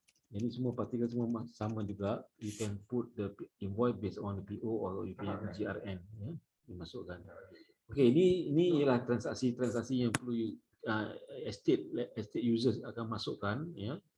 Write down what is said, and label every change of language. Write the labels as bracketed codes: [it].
[ms] Ini semua partikel semua sama juga. [en] You can put the invoice based on the PO or you [ms] punya [en] GRN, ya. [ms] Dimasukkan. Okay, ini ialah transaksi yang perlu [en] estate users [ms] akan masukkan, ya.